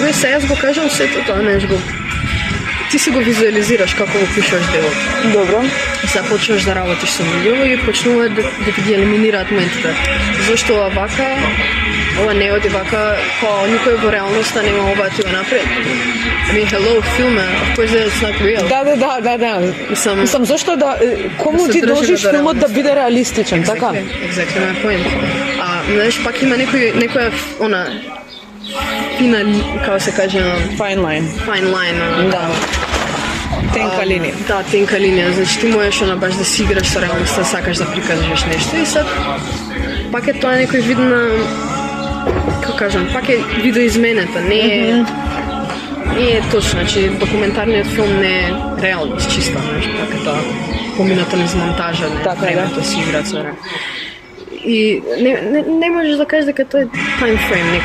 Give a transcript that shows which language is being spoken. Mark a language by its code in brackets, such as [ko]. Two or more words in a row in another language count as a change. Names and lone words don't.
[mk] И сега јас го кажам сето тоа, ти си го визуализираш како го пишеш делото. Добро. И сега почнеш да работиш со луѓето и почнуваат да ти ги елиминираат моментите. Зашто ова не оди вака, никој во реалноста нема ова ти го напред. [en] I mean, hello, филме, of course it's not real. [mk] Да. Мислам, зашто кому ти должиш филмот да биде реалистичен, така? [en] Exactly my point. [mk] Знаеш, пак има некоја фина, како се каже, [en] Fine line. [mk] Да. Тенка линија. Да, тенка линија. Значи ти можеш баш да си играш со реалноста, сакаш да прикажеш нешто и sad пак е тоа некој вид на, како кажам, пак е видоизменета, не е точно, значи документарниот филм не е реалност чиста, знаеш, пак е тоа помината низ монтажа, времето си играат со и не можеш да кажеш дека тоа е [en] time frame [mk] некој.